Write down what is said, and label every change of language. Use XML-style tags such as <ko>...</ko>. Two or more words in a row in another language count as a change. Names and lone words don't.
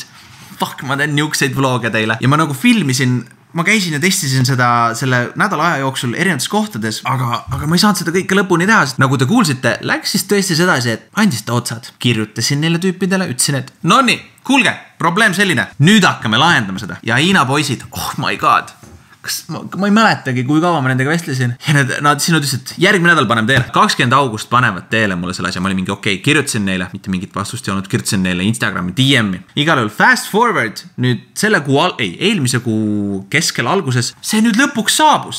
<et>Fuck, ma teen niukseid vloge teile. Ja ma nagu filmisin, ma käisin ja testisin seda selle nädala aja jooksul erinevates kohtades, aga ma ei saanud seda kõike lõpuni teha, sest nagu te kuulsite, läks siis tõesti sedasi, et andis ta otsad. Kirjutasin neile tüüpidele, ütlesin, et no nii, kuulge, probleem selline. Nüüd hakkame lahendama seda. Ja Hiina poisid,</et> <en>oh my god.</en> <et>Ma ei mäletagi, kui kaua ma nendega vestlesin. Ja nad siin ütlesid, et järgmine nädal panem teele. 20. august panevad teele mulle selle asja. Ma olin mingi okei, kirjutasin neile, mitte mingit vastust ei olnud, kirjutasin neile Instagrami DM-i. Igal juhul</et> <en>fast forward,</en> <et>nüüd selle kuu, eelmise kuu keskel alguses, see nüüd lõpuks saabus.</et>